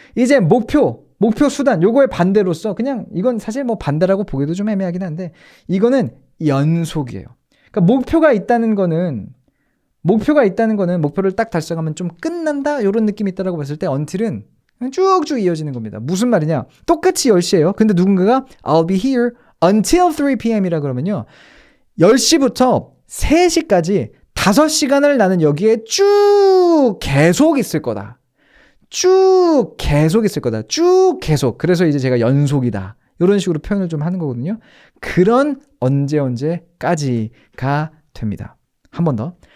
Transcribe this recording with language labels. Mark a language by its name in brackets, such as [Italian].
[Korean] 이제 목표 수단 요거의 반대로서 그냥 이건 사실 뭐 반대라고 보기도 좀 애매하긴 한데 이거는 연속이에요. 그러니까 목표가 있다는 거는 목표를 딱 달성하면 좀 끝난다 이런 느낌이 있다라고 봤을 때 until은 쭉쭉 이어지는 겁니다. 무슨 말이냐? 똑같이 10시예요. [English] 근데 누군가가 I'll be here until 3 p.m. [Korean] 이라 그러면요. 10시부터 3시까지 5시간을 나는 여기에 쭉 계속 있을 거다. 쭉 계속. 그래서 이제 제가 연속이다. 이런 식으로 표현을 좀 하는 거거든요. 그런 언제까지가 됩니다. 한 번 더.